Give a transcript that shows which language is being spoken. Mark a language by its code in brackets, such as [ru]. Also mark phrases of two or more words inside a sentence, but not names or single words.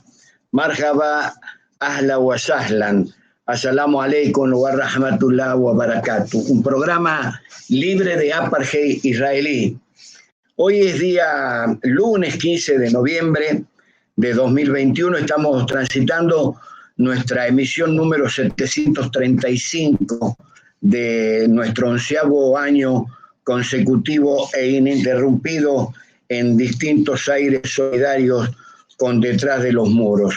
[ar] مرحبا، أهلا وسهلا، السلام عليكم ورحمة الله وبركاته. [es] Un programa libre de apartheid israelí. Hoy es día lunes 15 de noviembre de 2021. Estamos transitando nuestra emisión número 735 de nuestro 11º año consecutivo e ininterrumpido en distintos aires solidarios con Detrás de los Muros.